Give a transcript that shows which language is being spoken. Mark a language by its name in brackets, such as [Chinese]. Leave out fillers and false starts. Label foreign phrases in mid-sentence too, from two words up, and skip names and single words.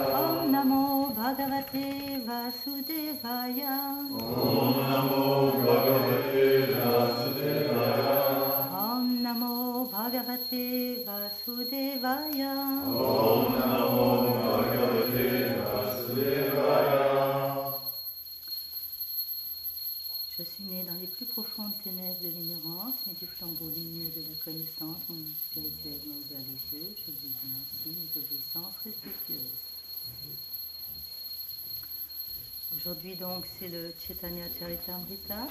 [Sanskrit] Om Namo Bhagavate Vasudevaya. Om Namo Bhagavate Vasudevaya. Om Namo Bhagavate Vasudevaya. Om Namo Bhagavate Vasudevaya. [French] Je suis né dans les plus profondes ténèbres de l'ignorance, mais du flambeau lumineux de la connaissance, mon âme spirituelle m'a ouvert les yeux, je vous dis ainsi mes obéissances respectueuses. Aujourd'hui donc c'est le Chaitanya Charitamrita.